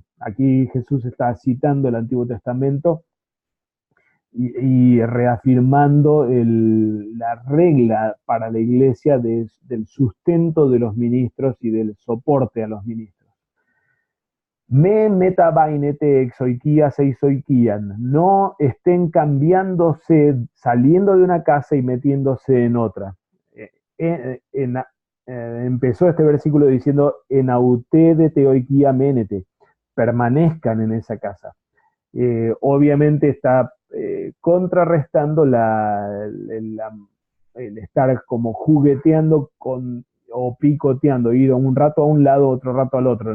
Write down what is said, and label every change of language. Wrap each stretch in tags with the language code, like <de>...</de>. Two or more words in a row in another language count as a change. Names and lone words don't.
<es>Aquí Jesús está citando el Antiguo Testamento y reafirmando la regla para la iglesia del sustento de los ministros y del soporte a los ministros.</es> <el>Μὴ μεταβαίνετε ἐξ οἰκίας εἰς οἰκίαν.</el> <es>No estén cambiándose, saliendo de una casa y metiéndose en otra. Empezó este versículo diciendo,</es> <el>ἐν αὐτῇ δὲ τῇ οἰκίᾳ μένετε,</el> <es>permanezcan en esa casa. Obviamente está contrarrestando el estar como jugueteando o picoteando, ir un rato a un lado, otro rato al otro.</es>